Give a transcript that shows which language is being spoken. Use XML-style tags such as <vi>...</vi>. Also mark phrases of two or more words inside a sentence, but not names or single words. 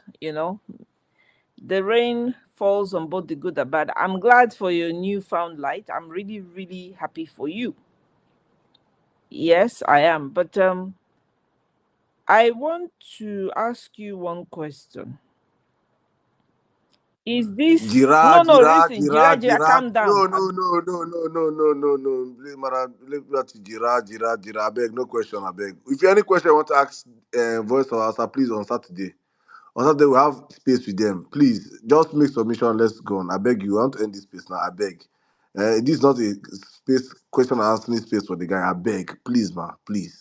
<en>The rain falls on both the good and bad. I'm glad for your newfound light. I'm really, really happy for you. Yes, I am. But I want to ask you one question. Is this Jira, no, no, Jira, listen, Jira, Jira, Jira, Jira. calm No, down. no, no, no, no, no, no, no, no. Please, madam, let Jira, Jira, Jira. I beg, no question, I beg. If you have any question you want to ask Voice of Answer, please on Saturday. On Saturday, we have space with them. Please, just make submission. Let's go on. I beg you. I want to end this space now. I beg. This is not a space question and answering space for the guy. I beg. Please, man. Please.</en>